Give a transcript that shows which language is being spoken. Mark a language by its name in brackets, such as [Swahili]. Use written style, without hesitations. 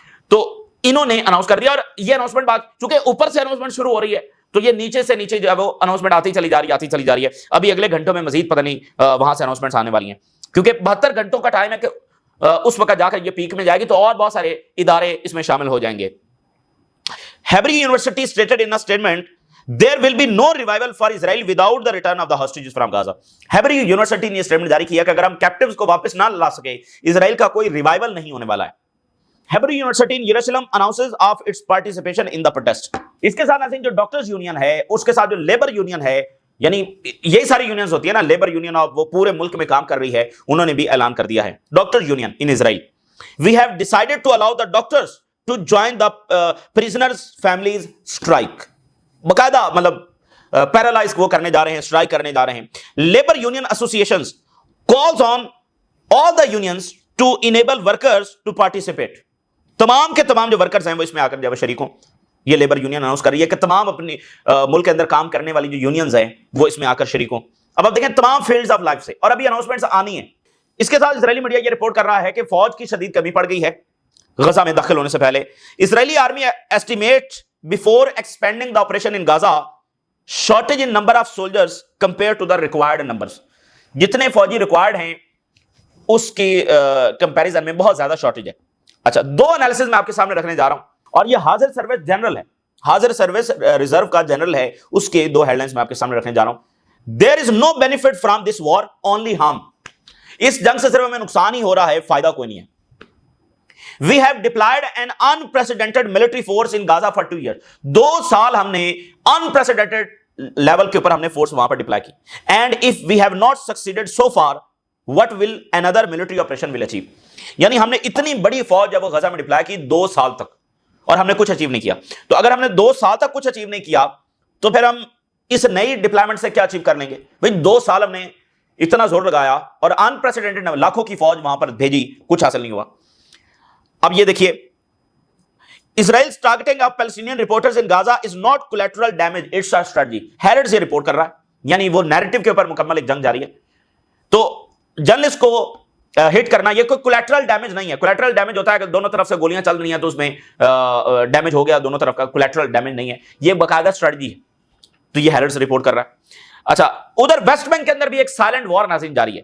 [Urdu] تو انہوں نے اناؤنس کر دیا, اور یہ اناؤنسمنٹ بات چونکہ اوپر سے اناؤنسمنٹ شروع ہو رہی ہے تو یہ نیچے سے نیچے جو ہے وہ اناؤنسمنٹ آتی چلی جا رہی ہے. ابھی اگلے گھنٹوں میں مزید پتہ نہیں وہاں سے اناؤنسمنٹس آنے والی ہیں کیونکہ 72 گھنٹوں کا ٹائم ہے کہ اس وقت جا کر یہ پیک میں جائے گی تو اور بہت سارے ادارے اس میں شامل ہو جائیں گے. [English] Hebrew university stated in a statement there will be no revival for Israel without the return of the hostages from Gaza. [Urdu] ہیبری university نے اسٹیٹمنٹ جاری کیا کہ اگر ہم کیپٹیوز کو واپس نہ لا سکے اسرائیل کا کوئی ریوائول نہیں ہونے والا ہے. [English] Hebrew university in Jerusalem announces of its participation in the protest. [Urdu] اس کے ساتھ جو ڈاکٹرز یونین ہے اس کے ساتھ جو لیبر یونین ہے, یعنی یہی ساری یونینز ہوتی ہے نا, لیبر یونین اور وہ پورے ملک میں کام کر رہی ہے, انہوں نے بھی اعلان کر دیا ہے. [English] Doctor union in Israel, we have decided to allow the doctors to join the prisoners families strike. [Urdu] باقاعدہ مطلب پیرالائز وہ کرنے جا رہے ہیں, اسٹرائک کرنے جا رہے ہیں. [English] Labour union associations calls on all the unions to enable workers to participate. [Urdu] تمام کے تمام جو ورکرز ہیں وہ اس میں آ کر جب شریک ہوں. یہ لیبر یونین اناؤنس کر رہی ہے کہ تمام اپنی ملک کے اندر کام کرنے والی جو یونینز ہیں وہ اس میں آ کر شریک ہوں. اب آپ دیکھیں تمام فیلڈز آف لائف سے, اور ابھی اناؤنسمنٹس آنی ہیں. اس کے ساتھ اسرائیلی میڈیا یہ رپورٹ کر رہا ہے کہ فوج کی شدید کمی پڑ گئی ہے غزہ میں داخل ہونے سے پہلے. [English] Israeli army estimate before expanding the operation in Gaza shortage in number of soldiers compared to the required numbers. [Urdu] جتنے فوجی ریکوائرڈ ہیں اس کی کمپیریزن میں بہت زیادہ شارٹیج ہے. اچھا, دو انالیسز میں آپ کے سامنے رکھنے جا رہا ہوں اور یہ حاضر سروس جنرل ہے, حاضر سروس ریزرو کا جنرل ہے, اس کے دو ہیڈ لائنز میں آپ کے سامنے رکھنے جا رہا ہوں. [English] There is no benefit from this war, only harm. [Urdu] اس جنگ سے صرف ہمیں نقصان ہی ہو رہا ہے, فائدہ کوئی نہیں ہے. [English] We have deployed an unprecedented military force in Gaza for 2 years. [Urdu] 2 سال ہم نے unprecedented level کے اوپر ہم نے فورس وہاں پر ڈپلائی کی. [English] And if we have not succeeded so far, what will another military operation will achieve? [Urdu] یعنی ہم نے اتنی بڑی فوج جب وہ غزہ میں ڈپلائی کی 2 سال تک اور ہم نے کچھ اچیو نہیں کیا. تو اگر ہم نے 2 سال تک کچھ اچیو نہیں کیا تو پھر ہم اس نئی ڈپلائمنٹ سے کیا اچیو کر لیں گے؟ بھائی 2 سال ہم نے اتنا زور لگایا اور unprecedented لاکھوں کی فوج وہاں پر بھیجی, کچھ حاصل نہیں ہوا. اب یہ دیکھیے, [English] Israel's targeting of Palestinian reporters in Gaza is not collateral damage, it's a strategy. [Urdu] Harrods یہ رپورٹ کر رہا ہے, یعنی وہ نیریٹو کے اوپر مکمل ایک جنگ جاری ہے. تو جرنلسٹ کو ہٹ کرنا یہ کوئی کولیٹرل ڈیمیج نہیں ہے. کولیٹرل ڈیمیج ہوتا ہے کہ دونوں طرف سے گولیاں چل رہی ہیں تو اس میں ڈیمیج ہو گیا دونوں طرف کا, کولیٹرل ڈیمیج نہیں ہے, یہ باقاعدہ اسٹریٹجی ہے. تو یہ ہیرڈز رپورٹ کر رہا ہے. اچھا, ادھر ویسٹ بینک کے اندر بھی ایک سائلنٹ وار ناظرین جاری ہے.